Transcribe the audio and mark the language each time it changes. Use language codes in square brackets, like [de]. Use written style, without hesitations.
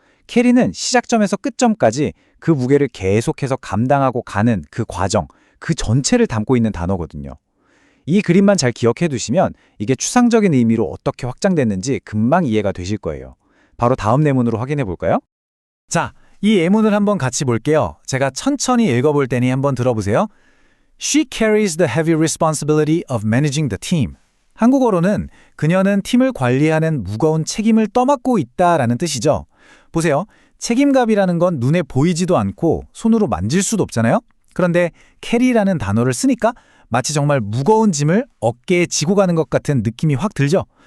[ko] 캐리는 시작점에서 끝점까지 그 무게를 계속해서 감당하고 가는 그 과정, 그 전체를 담고 있는 단어거든요. 이 그림만 잘 기억해 두시면 이게 추상적인 의미로 어떻게 확장됐는지 금방 이해가 되실 거예요. 바로 다음 예문으로 확인해 볼까요? 자, 이 예문을 한번 같이 볼게요. 제가 천천히 읽어볼 테니 한번 들어보세요. [en] She carries the heavy responsibility of managing the team. [ko] 한국어로는 그녀는 팀을 관리하는 무거운 책임을 떠맡고 있다라는 뜻이죠. 보세요. 책임감이라는 건 눈에 보이지도 않고 손으로 만질 수도 없잖아요. 그런데 carry라는 단어를 쓰니까 마치 정말 무거운 짐을 어깨에 지고 가는 것 같은 느낌이 확 들죠.